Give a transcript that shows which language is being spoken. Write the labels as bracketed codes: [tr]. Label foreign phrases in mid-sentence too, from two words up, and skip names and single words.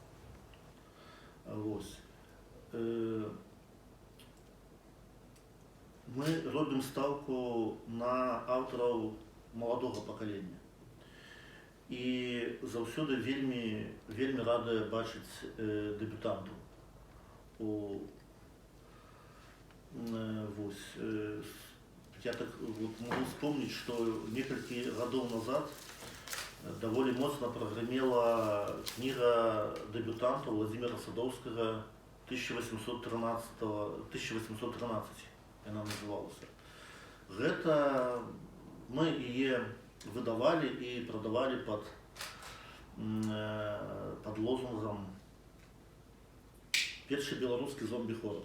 [be] Мы робім стаўку на аўтараў маладога пакалення. І заўсёды вельмі рады бачыць дэбютантаў. [ru] Я так могу вспомнить, что [be] некалькі гадоў назад даволі моцна прагрымела кніга дэбютанта Владимира Садоўскага 1813 яна называлася. Гэта мы яе выдавалі і прадавалі пад лозунгам «Першы беларускі зомбі-хорар».